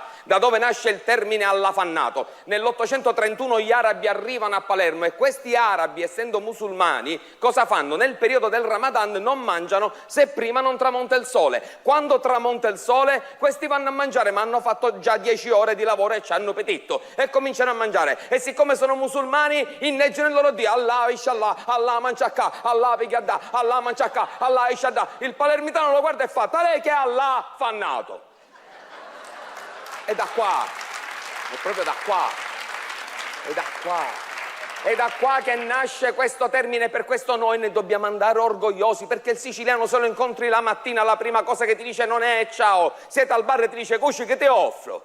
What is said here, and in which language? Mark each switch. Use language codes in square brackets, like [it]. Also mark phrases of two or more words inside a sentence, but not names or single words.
[it] Da dove nasce il termine allafannato? Nell'831 gli arabi arrivano a Palermo e questi arabi, essendo musulmani, cosa fanno? Nel periodo del Ramadan non mangiano se prima non tramonta il sole. Quando tramonta il sole questi vanno a mangiare, ma hanno fatto già 10 ore di lavoro e c'hanno appetito e cominciano a mangiare, e siccome sono musulmani inneggiano il loro Dio: Allah Ishallah, Allah Manciacca, Allah Bigadda, Allah Manciacca, Allah Ishadda. Il palermitano lo guarda e fa: lei che Allah fannato. E da qua, è proprio da qua, è da qua che nasce questo termine. Per questo noi ne dobbiamo andare orgogliosi, perché il siciliano, se lo incontri la mattina, la prima cosa che ti dice non è ciao, siete al bar e ti dice cuci che ti offro.